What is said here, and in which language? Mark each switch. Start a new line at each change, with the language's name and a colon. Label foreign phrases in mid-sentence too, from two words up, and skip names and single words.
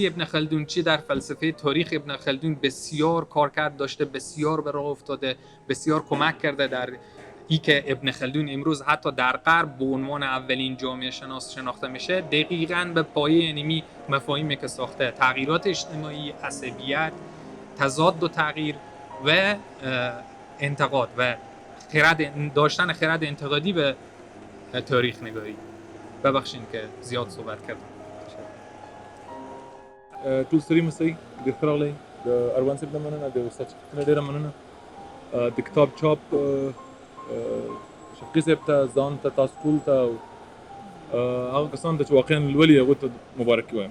Persian: ابن خلدون چه در فلسفه تاریخ ابن خلدون بسیار کارکرد داشته، بسیار به راه افتاده، بسیار کمک کرده در این که ابن خلدون امروز حتی در غرب به عنوان اولین جامعه شناس شناخته میشه، دقیقاً به پایه اینمی مفاهیمی که ساخته: تغییرات اجتماعی، عصبیت، تضاد و تغییر و انتقاد و داشتن خرد انتقادی به تاریخ نگاری. ببخشید که زیاد صحبت کردم.
Pashto: ټول ستړي مسئ ډېر ښه راغلی. د اروان صاحب نه مننه، د استاد شفیق نه ډېره مننه، د کتاب چاپ شفیقي صاحب ته، ځان ته، تاسو ټول ته او هغه کسان ته چې واقعا لولي هغو ته مبارکي وایم.